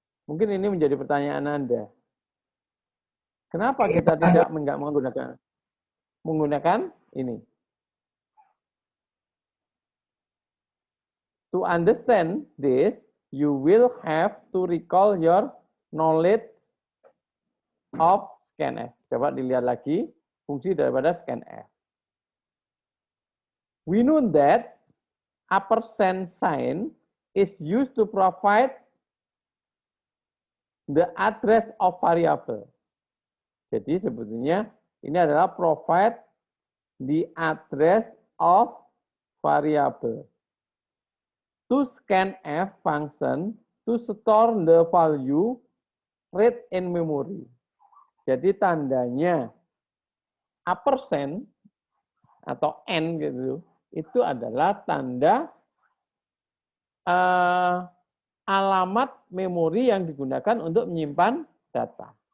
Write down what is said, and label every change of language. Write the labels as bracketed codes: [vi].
[id] Mungkin ini menjadi pertanyaan Anda. Kenapa kita tidak menggunakan ini? [en] To understand this, you will have to recall your knowledge of scanf. [id] Coba dilihat lagi fungsi daripada scanf. [en] We know that a % sign is used to provide the address of variable. [id] Jadi sebetulnya ini adalah [en] provide the address of variable. To scanf function to store the value read in memory. [id] Jadi tandanya a% atau n gitu, itu adalah tanda alamat memori yang digunakan untuk menyimpan data.